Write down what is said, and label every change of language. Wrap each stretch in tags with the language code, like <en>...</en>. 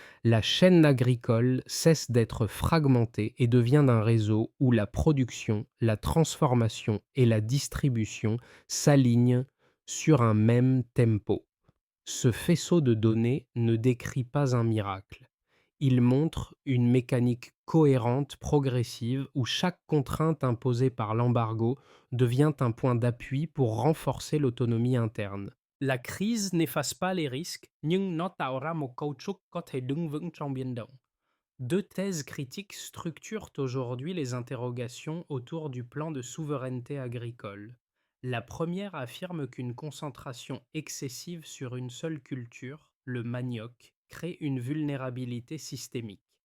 <fr>La chaîne agricole cesse d'être fragmentée et devient un réseau où la production, la transformation et la distribution s'alignent sur un même tempo. Ce faisceau de données ne décrit pas un miracle. Il montre une mécanique cohérente, progressive, où chaque contrainte imposée par l'embargo devient un point d'appui pour renforcer l'autonomie interne. La crise n'efface pas les risques,</fr> <vi>nhưng nó tạo ra một cấu trúc có thể đứng vững trong biến động.</vi> <fr>Deux thèses critiques structurent aujourd'hui les interrogations autour du plan de souveraineté agricole. La première affirme qu'une concentration excessive sur une seule culture, le manioc, crée une vulnérabilité systémique.</fr>